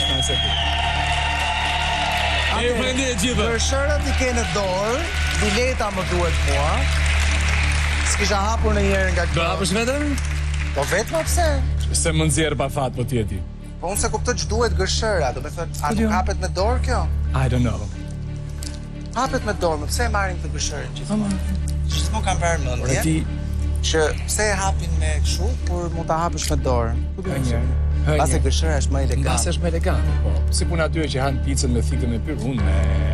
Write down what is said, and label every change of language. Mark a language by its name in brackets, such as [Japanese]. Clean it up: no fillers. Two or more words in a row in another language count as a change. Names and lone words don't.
[Albanian] Gërshërët i ke në dorë, bileta më duhet mua. S'kisha hapur në njerë nga këto. Do hapësh vetëm? Po vetë më pse? Se më nxjerr pa fat po tjeti. Po unë se kuptoj që duhet gërshëra, do me thënë, a nuk hapet me dorë kjo? [English] I don't know. [Albanian] Hapet me dorë, më pse e marrin të gërshërën gjithmonë? Që s'mo kam parë mendje. Që pse e hapin me kështu, por mund ta hapësh me dorë. Pase gërshëra është më elegant. Pase është më elegant, po. Si puna atyre që han picën me thikën me pyr, unë me...